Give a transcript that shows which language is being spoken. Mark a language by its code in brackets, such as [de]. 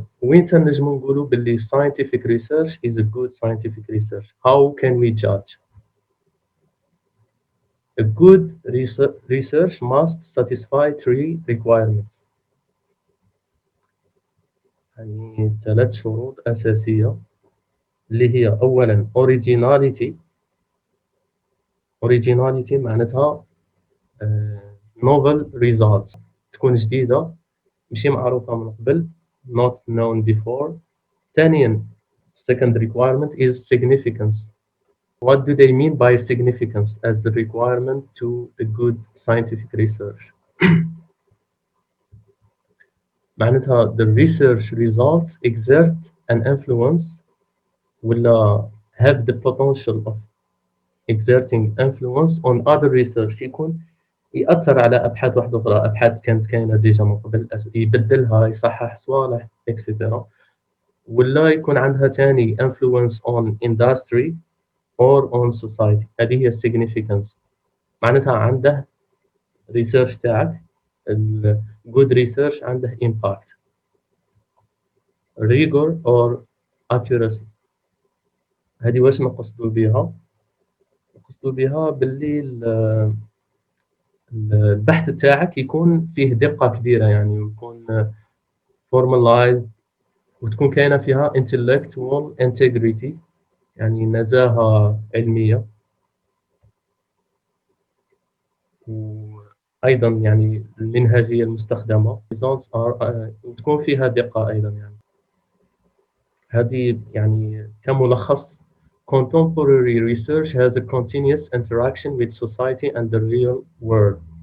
[ar] وين تنجم نقولوا باللي [en] scientific research is a good scientific research? How can we judge? A good research must satisfy three requirements. [ar] يعني 3 شروط أساسية اللي هي أولا originality. originality معناتها [en] novel results، [ar] تكون جديدة ماشي معروفة من قبل [en] not known before. [ar] ثانيا [en] second requirement is significance. What do they mean by significance as the requirement to a good scientific research? [ar] معناتها [en] the research results exert an influence [ar] ولا [en] have the potential of exerting influence on other research، [ar] يكون يأثر على أبحاث واحدة أخرى، أبحاث كانت كاينة ديجا من قبل، يبدلها يصحح صوالح etc. ولا يكون عندها تاني [en] influence on industry or on society. [ar] هذه هي significance. معناتها عنده research تاعك ال good research عنده impact. rigor or accuracy هذه واش نقصدوا بها؟ نقصدوا بها باللي البحث تاعك يكون فيه دقة كبيرة، يعني يكون formalized وتكون كاينة فيها [en] intellectual integrity، [ar] يعني نزاهة علمية، وأيضا يعني المنهجية المستخدمة وتكون فيها دقة أيضا. يعني هذه يعني كملخص [en] contemporary research has a continuous interaction with society and the real world.